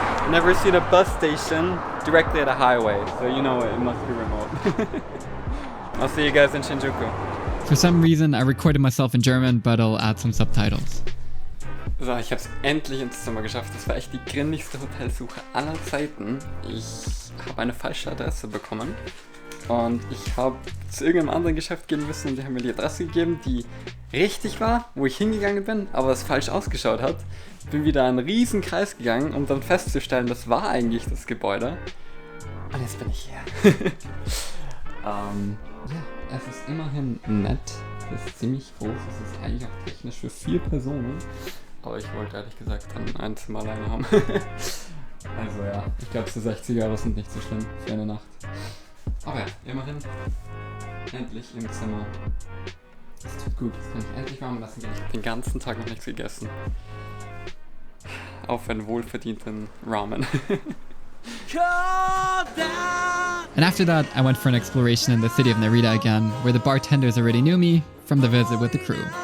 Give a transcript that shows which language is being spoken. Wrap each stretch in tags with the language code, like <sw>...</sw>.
<en>Never seen a bus station directly at a highway, so you know it must be remote. I'll see you guys in Shinjuku. For some reason, I recorded myself in German, but I'll add some subtitles.</en> <de>So, ich habe es endlich ins Zimmer geschafft. Das war echt die grindigste Hotelsuche aller Zeiten. Ich habe eine falsche Adresse bekommen und ich habe zu irgendeinem anderen Geschäft gehen müssen und die haben mir die Adresse gegeben, die richtig war, wo ich hingegangen bin, aber es falsch ausgeschaut hat. Bin wieder einen riesen Kreis gegangen, um dann festzustellen, das war eigentlich das Gebäude. Und jetzt bin ich hier. Ja, es ist immerhin nett. Es ist ziemlich groß. Es ist eigentlich auch technisch für 4 Personen. Aber ich wollte ehrlich gesagt dann ein Zimmer alleine haben. Also ja, ich glaube so 60 € sind nicht so schlimm für eine Nacht. Aber ja, immerhin endlich im Zimmer. Das tut gut, das kann ich endlich warm lassen. Ich habe den ganzen Tag noch nichts gegessen. Auf einen wohlverdienten Ramen.</de> <en>And after that, I went for an exploration in the city of Narita again, where the bartenders already knew me from the visit with the crew.</en>